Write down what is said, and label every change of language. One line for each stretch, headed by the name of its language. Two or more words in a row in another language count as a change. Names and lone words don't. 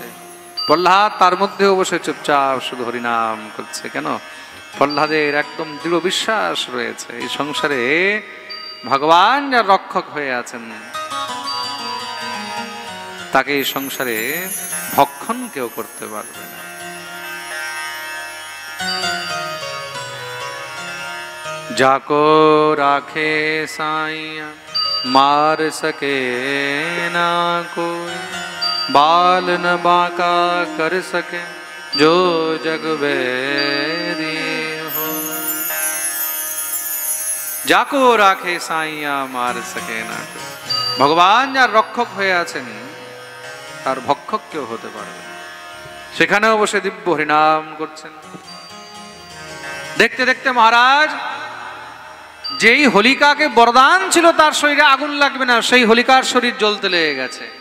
Bangla: প্রহ্লাদ তার মধ্যেও বসে চুপচাপ শুধু হরিনাম করছে। কেন? প্রহ্লাদের একদম দৃঢ় বিশ্বাস রয়েছে এই সংসারে ভগবান যার রক্ষক হয়ে আছেন, তাকে এই সংসারে ভক্ষণ কেউ করতে পারবে না।
Hindi: जाको राखे साईं मार सके ना कोई, बाल न बांका कर सके जो जग बैरी हो। जाको राखे साईं मार सके ना कोई,
Bangla: ভগবান যার রক্ষক হয়ে আছেন তার ভক্ষক কেউ হতে পারবে না। সেখানেও বসে দিব্য হরিনাম করছেন। দেখতে দেখতে মহারাজ যেই হোলিকাকে বরদান ছিল তার শরীরে আগুন লাগবে না, সেই হোলিকার শরীর জ্বলতে লেগে গেছে।